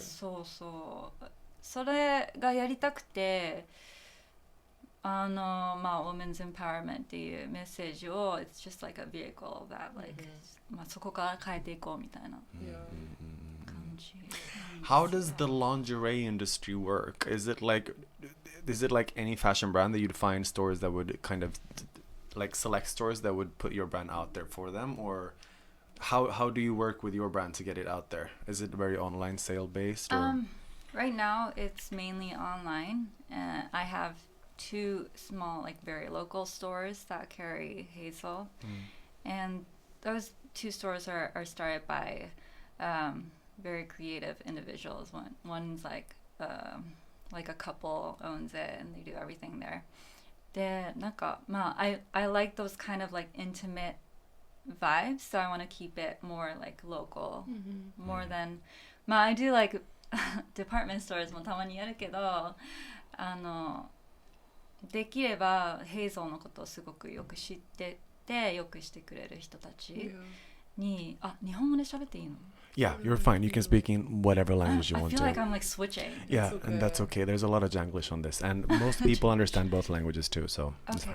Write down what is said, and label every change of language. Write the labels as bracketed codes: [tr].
[ja] そうそうそれがやりたくてまあ Women's Empowerment っていうメッセージを [en] It's just like a vehicle that like、 [ja] まあ、そこから変えていこうみたいな感じ。 [en] How does the lingerie industry work? Is it like any fashion brand that you'd find stores that would kind of like select stores that would put your brand out there for them, or how do you work with your brand to get it out there? Is it very online sale based, or? Right now it's mainly online. I have 2 small like very local stores that carry Hazelle, and those 2 stores are started by very creative individuals. One's like a couple owns it and they do everything there. [ja] でなんかまあ [en] I like those kind of like intimate vibes, so I want to keep it more like local, more than I do like department stores [ja] もたまにやるけど、できればヘイゾーのことをすごくよく知っててよくしてくれる人たちに、日本語で喋っていいの [en] ？Yeah, you're fine. You can speak in whatever language you I want feel to. like I'm like switching. Yeah, and that's okay. There's a lot of Janglish on this, and most people understand both languages too, so it's